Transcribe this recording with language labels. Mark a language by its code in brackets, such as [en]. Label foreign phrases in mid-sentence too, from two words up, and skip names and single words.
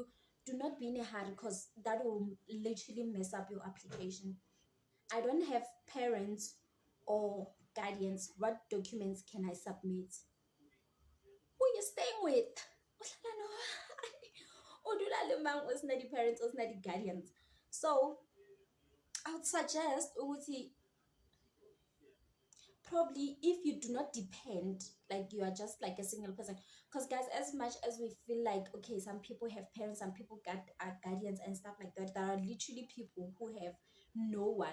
[en] Do not be in a hurry, because that will literally mess up your application. I don't have parents or guardians. What documents can I submit? Who are you staying with? [zu] Uhlala nobani? [st] Udlala le mang o sena di-parents, o sena di-guardians. [en] So I would suggest ukuthi, probably if you do not depend, like you are just like a single person. Because guys, as much as we feel like, okay, some people have parents, some people got guardians and stuff like that, there are literally people who have no one.